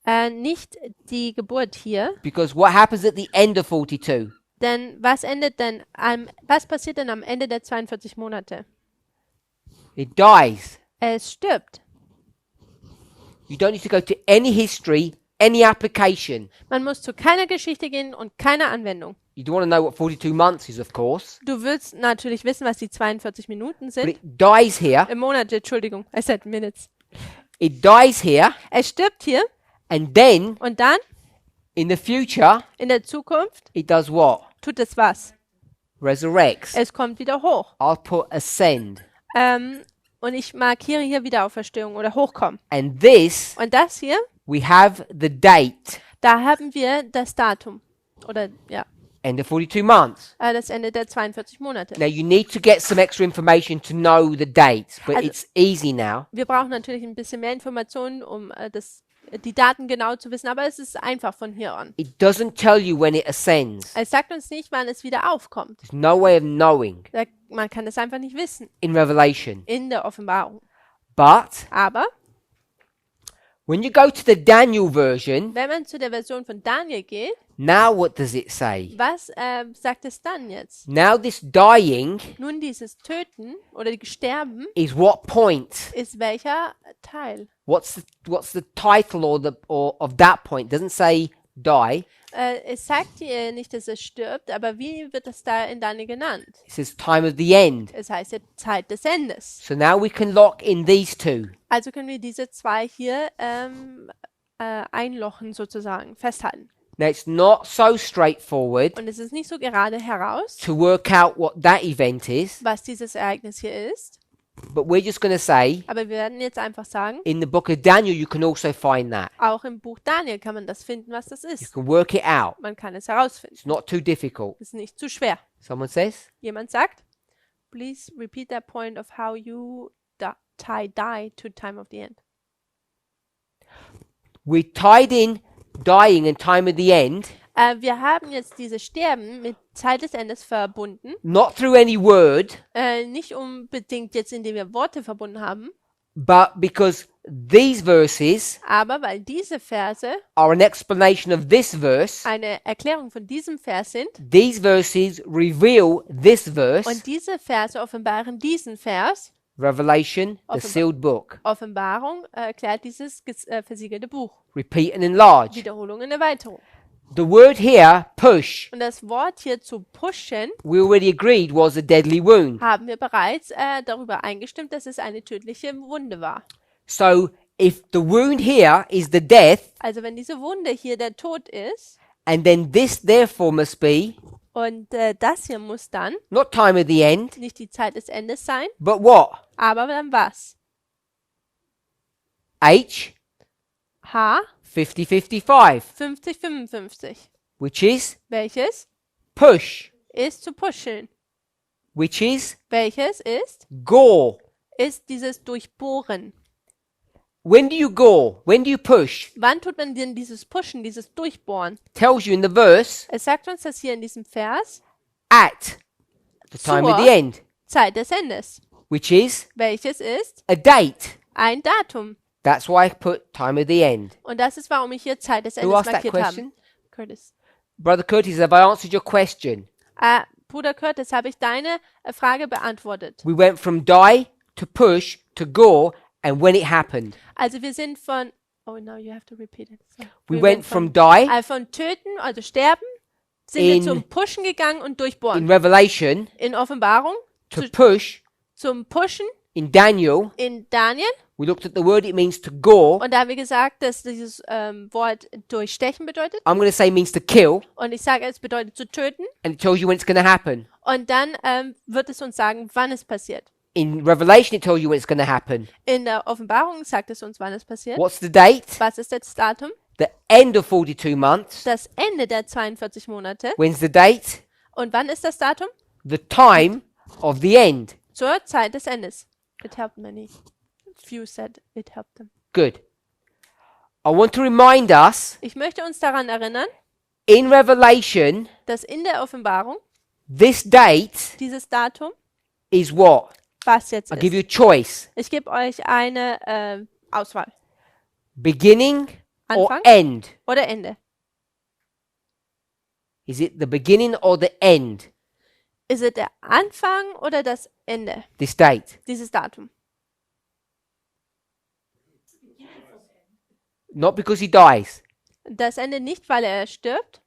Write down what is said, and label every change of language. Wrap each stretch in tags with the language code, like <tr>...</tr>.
<de>Nicht die Geburt hier.</de> <en>Because what happens at the end of 42?</en> <de>Denn was passiert denn am Ende der 42 Monate?</de> <en>It dies.</en> <de>Es stirbt.</de> <en>You don't need to go to any history, any application.</en> <de>Man muss zu keiner Geschichte gehen und keiner Anwendung.</de> <en>You don't want to know what 42 months is, of course.</en> <de>Du willst natürlich wissen, was die 42 Minuten</de> <en>But</en> <de>sind.</de> <en>it dies here.</en> <de>Monate, Entschuldigung.</de> <en>I said minutes. It dies here.</en> <de>Es stirbt hier</de> <en>And then,</en> <de>und dann</de> <en>in the future,</en> <de>in der Zukunft</de> <en>it does what?</en> <de>tut es was.</de> <en>Resurrects.</en> <de>Es kommt wieder hoch.</de> <en>I'll put ascend.</en> <de>Und ich markiere hier Wiederauferstehung oder Hochkommen.</de> <en>And this,</en> <de>Und das hier,</de> <en>we have the date.</en> <de>da haben wir das Datum. Oder ja,</de> <en>End of 42 months.</en> <de>das Ende der 42 Monate.</de> <en>Now, you need to get some extra information to know the dates, but</en> <de>Also-</de> <en>it's easy now.</en> <de>Wir brauchen natürlich ein bisschen mehr Informationen, um die Daten genau zu wissen, aber es ist einfach von hier an.</de> <en>It doesn't tell you when it ascends.</en> <de>Es sagt uns nicht, wann es wieder aufkommt.</de> <en>There's no way of knowing</en> <de>Man kann es einfach nicht wissen</de> <en>in Revelation.</en> <de>in der Offenbarung.</de> <en>But</en> <de>Aber</de> <en>when you go to the Daniel version,</en> <de>wenn man zu der Version von Daniel geht,</de> <en>now what does it say?</en> <de>was sagt es dann jetzt?</de> <en>Now this dying</en> <de>Nun, dieses Töten oder Sterben</de> <en>is what point?</en> <de>ist welcher Teil?</de> <en>What's the title or of that point? It doesn't say die.</en> <de>Es sagt hier nicht, dass es stirbt, aber wie wird es da in Daniel genannt?</de> <en>It says time of the end.</en> <de>Es heißt ja Zeit des Endes.</de> <en>So now we can lock in these two.</en> <de>Also können wir diese zwei hier einlochen sozusagen, festhalten.</de> <en>Now it's not so straightforward</en> <de>Und es ist nicht so gerade heraus,</de> <en>to work out what that event is,</en> <de>was dieses Ereignis hier ist,</de> <en>but we're just going to say</en> <de>aber wir werden jetzt einfach sagen,</de> <en>in the book of Daniel you can also find that.</en> <de>auch im Buch Daniel kann man das finden, was das</de> <en>You</en> <de>ist.</de> <en>can work it out.</en> <de>Man kann es herausfinden.</de> <en>It's not too difficult.</en> <de>Es ist nicht zu schwer.</de> <en>Someone says?</en> <de>Jemand sagt,</de> <en>please repeat that point of how you tie to time of the end. We tied in dying and time of the end,</en> <de>Wir haben jetzt dieses Sterben mit Zeit des Endes verbunden.</de> <en>not through any word,</en> <de>Nicht unbedingt jetzt, indem wir Worte verbunden haben,</de> <en>but because these verses</en> <de>aber weil diese Verse</de> <en>are an explanation of this verse.</en> <de>eine Erklärung von diesem Vers sind</de> <en>These verses reveal this verse,</en> <de>und diese Verse offenbaren diesen Vers.</de> <en>Revelation, the</en> <de>Offenbar-</de> <en>sealed book.</en> <de>Offenbarung erklärt dieses versiegelte Buch.</de> <en>Repeat and enlarge.</en> <de>Wiederholung und Erweiterung.</de> <en>The word here, push,</en> <de>Und das Wort hier zu pushen,</de> <en>we already agreed was a deadly wound.</en> <de>haben wir bereits darüber eingestimmt, dass es eine tödliche Wunde war.</de> <en>So if the wound here is the death,</en> <de>Also wenn diese Wunde hier der Tod ist,</de> <en>and then this therefore must be</en> <de>und das hier muss dann</de> <en>not time of the end,</en> <de>nicht die Zeit des Endes sein,</de> <en>but what?</en> <de>aber dann was? H, H 50-55, 50-55.</de> <en>which is</en> <de>Welches</de> <en>push,</en> <de>ist zu pushen?</de> <en>which is</en> <de>Welches ist?</de> <en>gore.</en> <de>Ist dieses Durchbohren.</de> <en>When do you gore? When do you push?</en> <de>Wann tut man denn dieses Pushen, dieses Durchbohren?</de> <en>Tells you in the verse,</en> <de>Es sagt uns das hier in diesem Vers,</de> <en>at the time of the</en> <de>Zur-</de> <en>end,</en> <de>Zeit des Endes.</de> <en>which is</en> <de>Welches ist?</de> <en>a date.</en> <de>Ein Datum.</de> <en>That's why I put time of the end.</en> <de>Und das ist, warum ich hier Zeit des</de> <en>Who</en> <de>Endes</de> <en>asked that</en> <de>markiert</de> <en>question?</en> <de>habe. Curtis.</de> <en>Brother Curtis, have I answered your question?</en> <de>Bruder Curtis, habe ich deine Frage beantwortet.</de> <en>We went from die to push to gore and when it happened.</en> <de>Also wir sind von...</de> <en>Oh, now you have to repeat it.</en> <de>So.</de> <en>We</en> <de>Wir</de> <en>went</en> <de>sind</de> <en>from die</en> <de>von töten, also sterben, sind</de> <en>In-</en> <de>wir zum Pushen gegangen und</de> <en>in</en> <de>durchbohren.</de> <en>Revelation</en> <de>In Offenbarung</de> <en>to push</en> <de>zum Pushen</de> <en>In Daniel,</en> <de>in Daniel.</de> <en>we looked at the word, it means to gore.</en> <de>Und da haben wir gesagt, dass dieses Wort durchstechen bedeutet.</de> <en>I'm going to say means to kill,</en> <de>Und ich sage, es bedeutet zu töten.</de> <en>and it tells you when it's going to happen.</en> <de>Und dann wird es uns sagen, wann es passiert.</de> <en>In Revelation, it tells you when it's going to happen.</en> <de>In der Offenbarung sagt es uns, wann es passiert.</de> <en>What's the date?</en> <de>Was ist das Datum?</de> <en>The end of 42 months.</en> <de>Das Ende der 42 Monate.</de> <en>When's the date?</en> <de>Und wann ist das Datum?</de> <en>The time of the end.</en> <de>Zur Zeit des Endes.</de> <en>It helped many. Few said it helped them. Good. I want to remind us,</en> <de>Ich möchte uns daran erinnern,</de> <en>in Revelation,</en> <de>dass in der Offenbarung</de> <en>this date</en> <de>dieses Datum,</de> <en>is what?</en> <de>was jetzt</de> <en>I'll give you</en> <de>ist.</de> <en>a choice.</en> <de>Ich gebe euch eine Auswahl.</de> <en>Beginning or</en> <de>Anfang</de> <en>end?</en> <de>oder Ende.</de> <en>Is it the beginning or the end?</en> <de>Ist es der Anfang oder das Ende?</de> <en>This date.</en> <de>Dieses Datum.</de> <en>Not because he dies.</en> <de>Das Ende nicht, weil er stirbt,</de>